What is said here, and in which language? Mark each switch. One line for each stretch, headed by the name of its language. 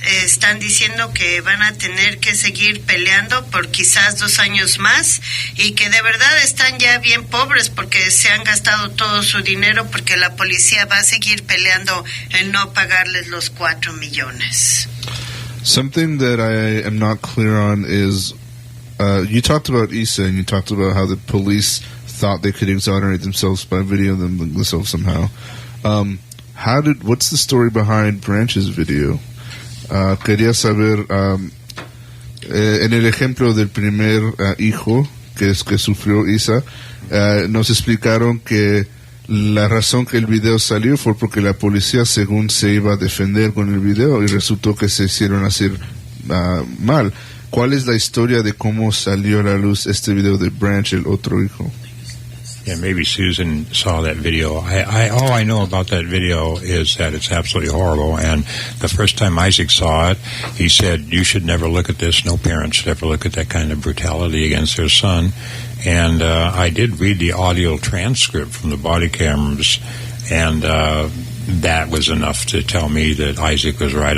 Spanish: Están diciendo que van a tener que seguir peleando por quizás 2 años más, y que de verdad están ya bien pobres porque se han gastado todo su dinero, porque la policía va a seguir peleando en no pagarles los 4 millones.
English: Something that I am not clear on is you talked about Issa, and you talked about how the police thought they could exonerate themselves by videoing themselves somehow. What's the story behind Branch's video?
Spanish: Quería saber, en el ejemplo del primer hijo que sufrió Issa, nos explicaron que la razón que el video salió fue porque la policía, según, se iba a defender con el video, y resultó que se hicieron hacer mal. ¿Cuál es la historia de cómo salió a la luz este video de Branch, el otro hijo?
English: Yeah, maybe Susan saw that video. All I know about that video is that it's absolutely horrible. And the first time Isaac saw it, he said, "You should never look at this. No parent should ever look at that kind of brutality against their son." And I did read the audio transcript from the body cameras, and that was enough to tell me that Isaac was right.